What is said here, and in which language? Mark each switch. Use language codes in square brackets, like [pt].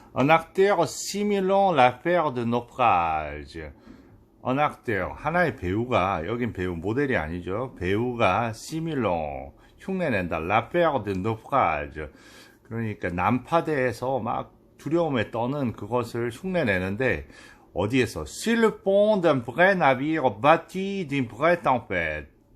[fr] Un acteur simulant l'affaire de naufrage. Un acteur, [ko] 하나의 배우가, 여긴 배우, 모델이 아니죠. 배우가 [fr] simulant, [ko] 흉내낸다. [fr] l'affaire de naufrage. [ko] 그러니까 난파대에서 막 두려움에 떠는 그것을 흉내내는데, 어디에서? [fr] Sur le pont d'un vrai navire battu d'une vraie tempête.